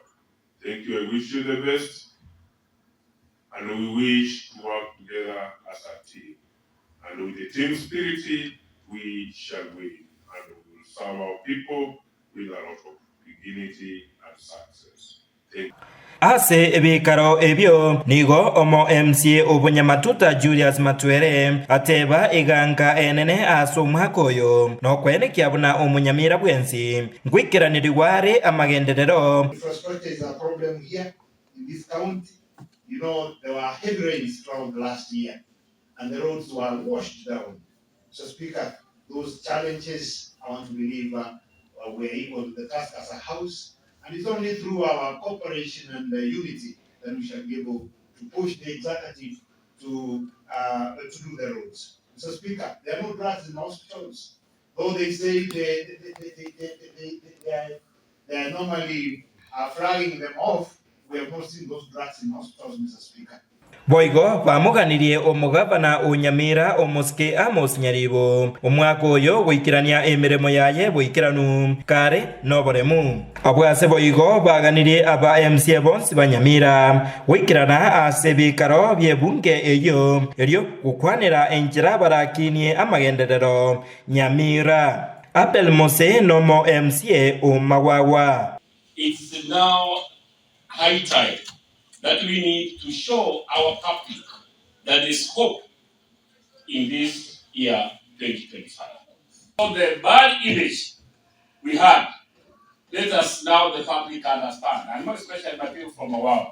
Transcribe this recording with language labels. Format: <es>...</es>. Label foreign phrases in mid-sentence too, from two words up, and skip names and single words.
<en>Thank you. I wish you the best, and we wish to work together as a team. And with the team spirit, we shall win, and we will serve our people with a lot of dignity and success. Thank you.</en> <guz>Ase ebikaro ebyo nigo omo MCA obunyamatuta Julius Matwere ateba iganga enene aso mwakoyo no kwene kyabuna omunyamira bwensi ngwikiraniriware amagenderero.</guz> <en>Infrastructure is a problem here in this county. You know, there were heavy rains throughout last year and the roads were washed down. So Speaker, those challenges, I want to believe we're equal to the task as a house, and it's only through our cooperation and unity that we shall be able to push the executive to do the roads. So Speaker, there are no drugs in hospitals. Though they say they are normally flagging them off, we have not seen those drugs in hospitals, Mr. Speaker.</en> <guz>Boigo bamuganirie omugabana onyamira omusike Amos Nyaribo omwaka oyo gwikirania emiremo yaye bwikiranu kare noboremu abwase boigo baganirie aba MCA bonsi banyamira gwikirana ase bikaro byebunge eyo eryo gukwanira enjira barakinie amagenderero Nyamira Abel Mose nomo MCA omawawa.</guz> <en>It's now high time that we need to show our public that there is hope in this year 2025. So the bad image we had, let us now the public understand, and more especially my people from Awao.</en>